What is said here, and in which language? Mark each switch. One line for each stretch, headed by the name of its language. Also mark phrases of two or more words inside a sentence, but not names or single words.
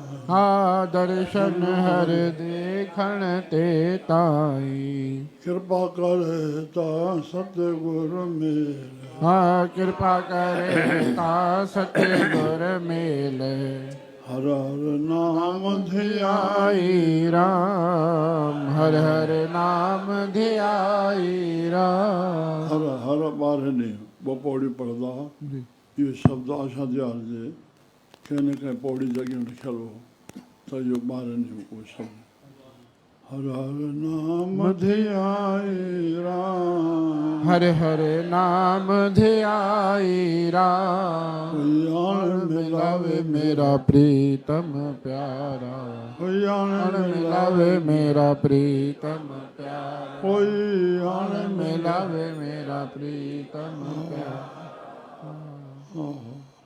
Punjabi: ਹਾਂ ਦਰਸ਼ਨ ਹਰ ਦੇਖਣ ਤੇ ਤਾਈ, ਕ੍ਰਿਪਾ ਕਰੇ ਤਾ ਸਤਗੁਰ ਮੇਲ, ਹਾਂ ਕ੍ਰਿਪਾ ਕਰੇ ਤਾ ਸਤਗੁਰ ਮੇਲੇ। ਹਰ ਹਰ ਨਾਮ ਧਿਆਈ, ਆਈ ਰਾਮ, ਹਰ ਹਰ ਨਾਮ ਧਿਆਈ ਰਾਮ।
Sindhi: हर हर ॿारहे ॾींहुं ॿ पौड़ी पढ़ंदा इहो शब्द आशा दयाल जे कंहिं न कंहिं पौड़ी जॻहियूं लिखियलु हो त इहो ॿारहे ॾींहुं उहो शब्द
Punjabi: ਹਰ ਹਰ ਨਾਮ ਧਿਆਈ ਰਾਮ, ਹਰ ਹਰ ਨਾਮ ਧਿਆਈ ਰਾਮ। यान ਮਿਲਾਵੇ ਮੇਰਾ ਪ੍ਰੀਤਮ ਪਿਆਰਾ, यान ਮਿਲਾਵੇ ਮੇਰਾ ਪ੍ਰੀਤਮ ਪਿਆਰਾ, ਕੋਈ ਯਾਨ ਮਿਲਾਵੇ ਮੇਰਾ ਪ੍ਰੀਤਮ ਪਿਆਰਾ। मिला